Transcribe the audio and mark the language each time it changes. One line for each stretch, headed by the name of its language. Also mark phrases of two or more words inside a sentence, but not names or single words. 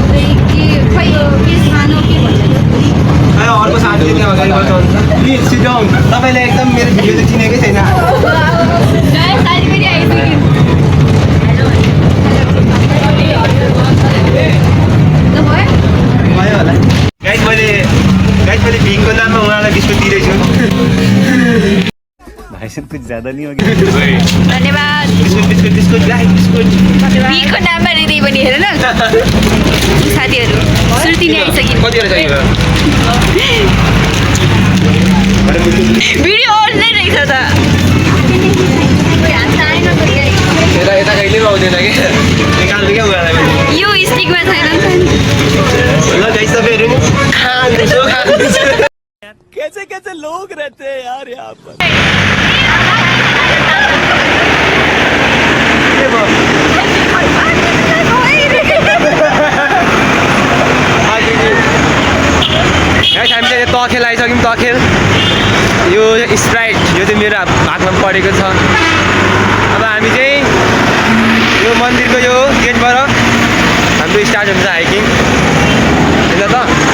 Nepali: अर्को साथीले त्यहाँ गाडीबाट चढ्छ
English: please sit down
Nepali: तपाईँलाई एकदम मेरो भिडियो चाहिँ चिनेकै छैन भयो होला गाइस मैले भिङको नाममा उहाँलाई बिस्कुट दिँदैछु
Hindi: भाइ साहब कुछ ज्यादा नहीं हो गया
Nepali: धन्यवाद बिस्कुट गाइस बिस्कुट भिङको नाममा दिँदै पनि हेर न साथीहरू सुर्ती नै आइसक्यो कतिवटा चाहियो भिडियो अन नै रहेछ त यता यता कहिले पनि आउँदैन कि निकाल्नु क्या उहाँलाई यो स्टिकमा छैन ल गाइस तपाईँहरू नि खाँदैछु
Hindi: कैसे कैसे लोग रहते हैं यार यहाँ पर
Nepali: हामीले तखेल आइसक्यौँ तखेल यो स्प्राइट यो चाहिँ मेरो भागमा परेको छ अब हामी चाहिँ यो मन्दिरको यो गेटबाट हाम्रो स्टार्ट हुन्छ हाइकिङ होइन त